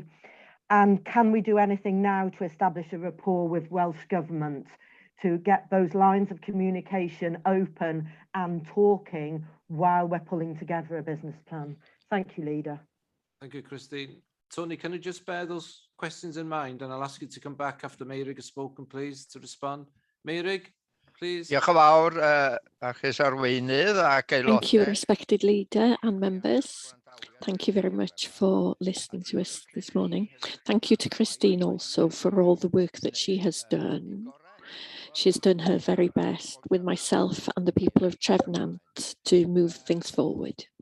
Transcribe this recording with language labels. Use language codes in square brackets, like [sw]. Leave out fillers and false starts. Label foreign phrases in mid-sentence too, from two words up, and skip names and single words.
[en] And can we do anything now to establish a rapport with Welsh Government to get those lines of communication open and talking while we're pulling together a business plan? Thank you, Leader. Thank you, Christine. Tony, can you just bear those questions in mind, and I'll ask you to come back after Meirig has spoken, please, to respond. Meirig, please. [cy] Diolch yn fawr, Achus Arweinydd ac aelodau. [en] Thank you, respected leader and members. Thank you very much for listening to us this morning. Thank you to Christine also for all the work that she has done. She's done her very best with myself and the people of Trefnant to move things forward.